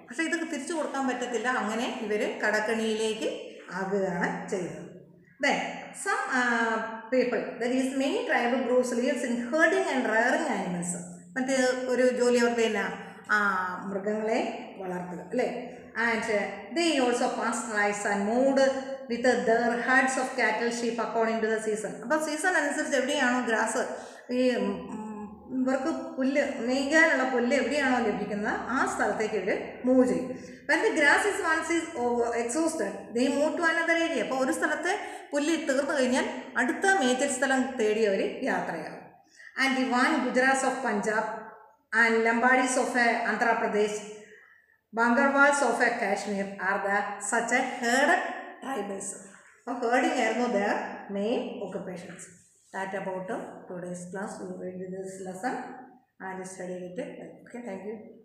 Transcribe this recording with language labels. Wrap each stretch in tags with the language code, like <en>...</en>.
<ml>പക്ഷേ ഇത് തിരിച്ചു കൊടുക്കാൻ പറ്റത്തില്ല. അങ്ങനെ ഇവർ കടക്കണിയിലേക്ക് ആകുകയാണ് ചെയ്തത്.</ml> <en>Then some people, that is many tribal groups lives in herding and rearing animals.</en> <ml>മറ്റ് ഒരു ജോലി അവരുടെ തന്നെ മൃഗങ്ങളെ വളർത്തുക, അല്ലേ?</ml> <en>And they also pastoralize and moved with their herds of cattle, sheep according to the season.</en> <ml>അപ്പോൾ സീസൺ അനുസരിച്ച് എവിടെയാണോ ഗ്രാസ്, ഈ ഇവർക്ക് പുല്ല് മേയ്ക്കാനുള്ള പുല്ല് എവിടെയാണോ ലഭിക്കുന്നത് ആ സ്ഥലത്തേക്ക് ഇവർ മൂവ് ചെയ്യും.</ml> <en>When the grass is once is exhausted, they move to another area.</en> <ml>അപ്പോൾ ഒരു സ്ഥലത്തെ പുല്ല് തീർന്നു കഴിഞ്ഞാൽ അടുത്ത മേച്ചൽ സ്ഥലം തേടി അവർ യാത്രയാകും.</ml> <en>And the Van Gujarats of Punjab and Lambadis of Andhra Pradesh, Bangarwals of Kashmir are the such a herded tribals. So herding are their main occupations. That about today's class. We will read this lesson and study it. Okay, thank you.</en>